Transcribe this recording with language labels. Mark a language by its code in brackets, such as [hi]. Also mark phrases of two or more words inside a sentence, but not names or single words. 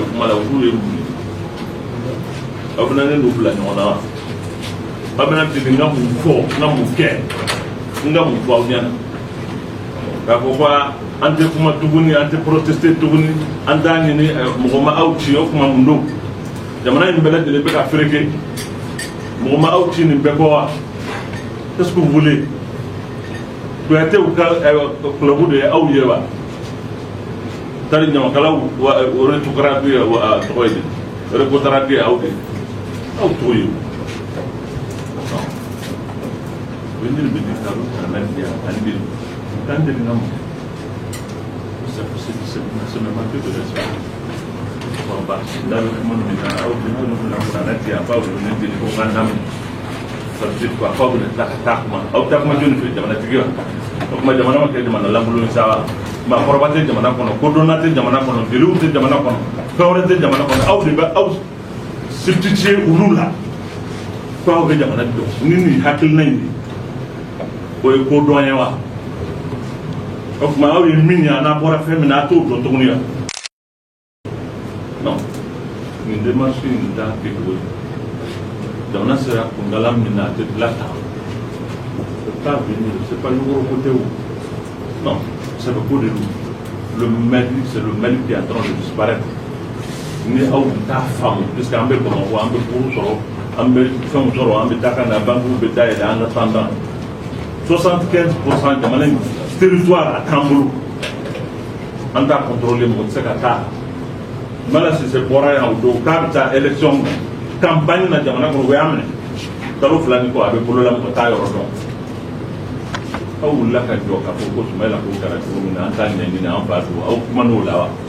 [bm] kuma la olu ye wuli aw bɛna ne n'u bila ɲɔgɔn na wa aw bɛna deli n ka mun fɔ n ka mun kɛ n ka mun fɔ aw ɲɛna k'a fɔ ko an tɛ kuma tuguni an tɛ protester tuguni an t'a ɲini mɔgɔ ma aw ci o kuma mun don jamana in bɛɛ lajɛlen bɛ ka fereke mɔgɔ ma aw ci nin bɛɛ kɔ wa [fr] est-ce que vous voulez [bm] Kuyatɛw ka club de ye aw ye wa tari ɲamakalaw rétrograde ye tɔgɔ ye di rétrograde ye aw de aw t'o ye o ye nin bɛ di kalo kana di yan ani bi k'an deli ka mun [fr] c'est même un peu de l'espoir [bm] da bɛ kuma min na aw bɛ minnu bila kana di yan f'aw bɛ ne deli ko k'an daminɛ [fr] ça veut dire quoi [bm] f'aw bɛ tila ka taa kuma aw bɛ taa kuma jɔnni fɛ jamanatigi wa o kuma jamana ma kɛ jamana lankolon ye sa wa maakɔrɔba tɛ jamana kɔnɔ kodɔnna tɛ jamana kɔnɔ jeliw tɛ jamana kɔnɔ fɛn wɛrɛ tɛ jamana kɔnɔ aw de bɛ aw substituer olu la ko aw bɛ jamana dɔn ni nin hakilina in de o ye kodɔn ye wa o kuma aw ye min ye a n'a bɔra fɛn min na a t'o dɔn tuguni wa non nin démarche in t'a kɛcogo ye jamana sera kundala min na a tɛ bila tan [fr] c'est pas venir c'est pas Yoro côté où non c'est le coup de le Mali c'est le Mali qui est en train de disparaître [bm] ni aw t'a faamu puisque an bɛ Bamakɔ an bɛ furu sɔrɔ an bɛ fɛnw sɔrɔ an bɛ taa ka na banques bɛ dayɛlɛ [fr] en attendant [bm] 75% jamana in territoire a t'an bolo an t'a contrôler mɔgɔ tɛ se ka taa Mala Sise bɔra yan o don k'a bɛ taa [fr] élection campagne [bm] na jamana kɔnɔ o y'a minɛ kalo 2 ni kɔ a bɛ bolola mɔgɔ t'a yɔrɔ dɔn aw wulila ka jɔ k'a fɔ ko Sumayila ko kɛra cogo min na an t'a ɲɛɲini an b'a don aw kuma n'o la wa